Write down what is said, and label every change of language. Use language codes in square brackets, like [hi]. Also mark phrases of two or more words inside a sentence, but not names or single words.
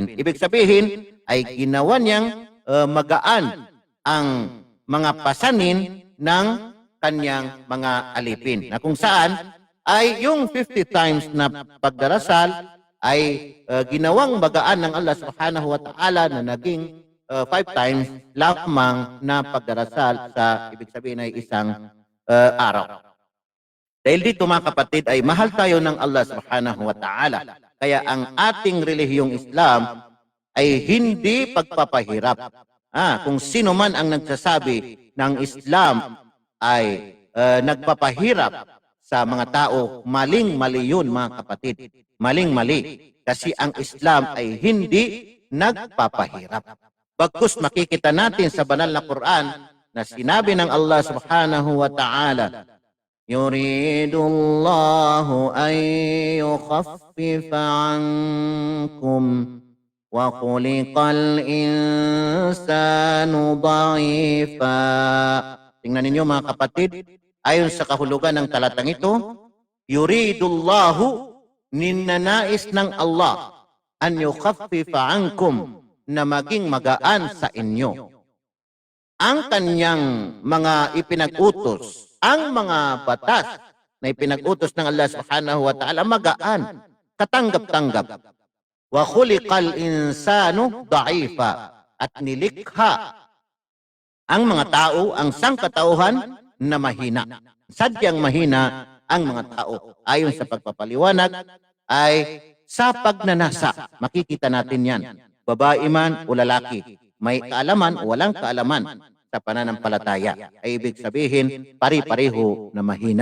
[tl] Ibig sabihin ay ginawa niyang magaan ang mga pasanin ng kanyang mga alipin. Na kung saan ay yung 50 times na pagdarasal ay ginawang bagaan ng Allah [ar] سبحانه وتعالى [tl] na naging 5 times lamang na pagdarasal sa ibig sabihin ay isang araw. Dahil dito mga kapatid ay mahal tayo ng Allah [ar] سبحانه وتعالى. [tl] Kaya ang ating relihiyong Islam ay hindi pagpapahirap. Kung sino man ang nagsasabi ng Islam ay nagpapahirap sa mga tao, maling-mali yun mga kapatid. Maling-mali. Kasi ang Islam ay hindi nagpapahirap. Bagkus makikita natin sa banal na Quran na sinabi ng Allah [ar] سبحانه وتعالى, يريد الله أن يخفف عنكم وخلق الإنسان ضعيفا. [tl] Tingnan ninyo mga kapatid, ayon sa kahulugan ng talatang ito, yuridullahu, ninanais ng Allah, [ar] أن يخفف عنكم, [tl] na maging magaan sa inyo ang kanyang mga ipinag-utos, ang mga batas na ipinag-utos ng Allah [ar] سبحانه وتعالى, [tl] magaan, katanggap-tanggap. [ar] وخلق الإنسان ضعيفا, [tl] at nilikha ang mga tao, ang sangkatauhan na mahina. Sadyang mahina ang mga tao. Ayon sa pagpapaliwanag ay sa pagnanasa. Makikita natin yan. Babae man o lalaki, may kaalaman o walang kaalaman sa pananampalataya, ay ibig sabihin pari-pareho na mahina.